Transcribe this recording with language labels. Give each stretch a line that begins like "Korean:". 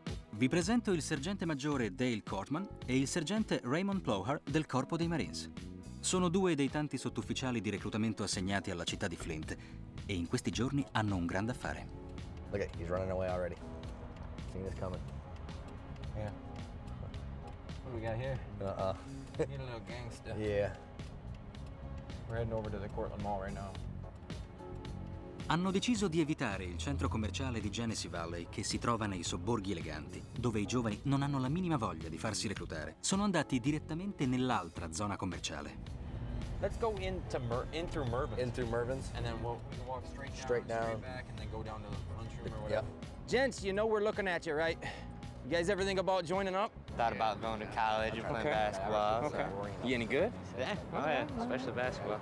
Italian: Vi presento il sergente maggiore Dale Cortman e il sergente Raymond Plowhar del Corpo dei Marines. Sono due dei tanti sottufficiali di reclutamento assegnati alla città di Flint e in questi giorni hanno un grande affare.
English: Look at, he's running away already. Seen this coming. Yeah. What do we got here? Need a little gangster. Yeah. We're heading over to the Cortland Mall right now.
Italian: Hanno deciso di evitare il centro commerciale di Genesee Valley che si trova nei sobborghi eleganti, dove i giovani non hanno la minima voglia di farsi reclutare. Sono andati direttamente nell'altra zona commerciale.
English: Let's go in through Mervyn's. In through Mervyn's? And then we can walk straight down, straight back, and then go down to the lunchroom or whatever. Yep. Gents, you know we're looking at you, right? You guys ever think about joining up? Thought about going to college and playing basketball. Okay. So. You any good? Yeah, oh yeah, especially basketball.